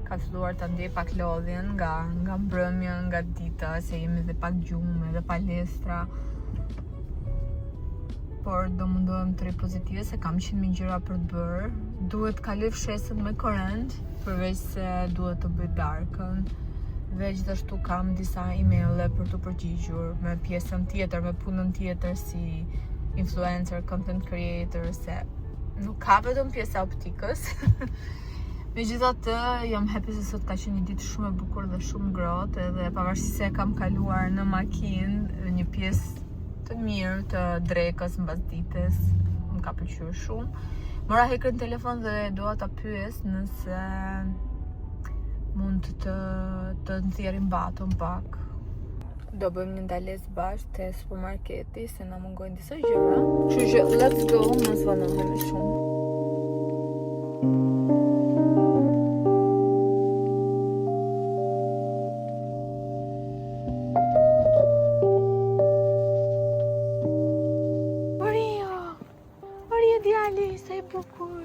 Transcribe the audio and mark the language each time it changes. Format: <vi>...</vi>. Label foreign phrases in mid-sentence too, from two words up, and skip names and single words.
<sq>Ka filluar të ndjej pak lodhjen nga mbrëmja, nga dita, se jemi dhe pak gjumë dhe palestra, por do mundohem të rri pozitive se kam 100.000 gjëra për të bërë. Duhet kaloj fshesën me korrent, përveç se duhet të bëj darkën. Dhe gjithashtu kam disa emaile për të përgjigjur me pjesën tjetër, me punën tjetër si influencer,</sq> <en>content creator,</en> <sq>se nuk ka vetëm pjesa optikës. Megjithatë, jam happy se sot ka qenë një ditë shumë e bukur dhe shumë ngrohtë, edhe pavarësisht se kam kaluar në makinë një pjesë të mirë të drekës mbas ditës, më ka pëlqyer shumë. Mora hekrën telefon dhe dua ta pyes nëse mund të nxjerrim baton pak. Do bëjmë një ndalesë bashkë te supermarketi se na mungojnë disa gjëra. Kështu që</sq> <en>let's go,</en> <sq>mos vanohemi shumë. Djali, sa i bukur.</sq>